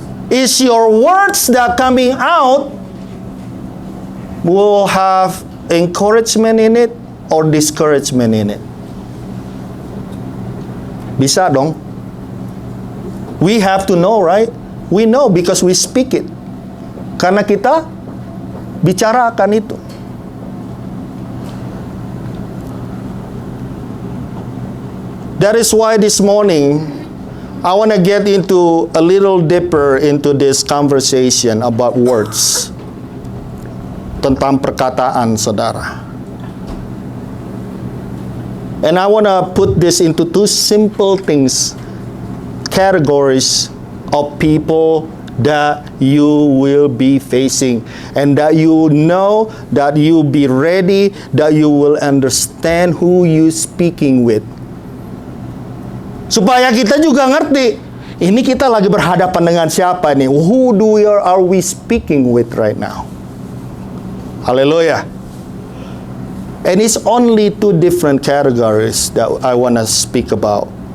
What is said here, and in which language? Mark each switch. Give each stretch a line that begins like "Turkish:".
English: Is your words that coming out will have encouragement in it or discouragement in it?
Indonesian: Bisa dong.
English: We have to know, right? We know because we speak it.
Indonesian: Karena kita bicara akan itu.
English: That is why this morning I want to get into a little deeper into this conversation about words.
Indonesian: Tentang perkataan, saudara.
English: And I want to put this into 2 simple things, categories of people that you will be facing, and that you know, that you be ready, that you will understand who you speaking with.
Indonesian: Supaya kita juga ngerti, ini kita lagi berhadapan dengan siapa nih?
English: Who are we speaking with right now? Hallelujah. And it's only 2 different categories that I want to speak about.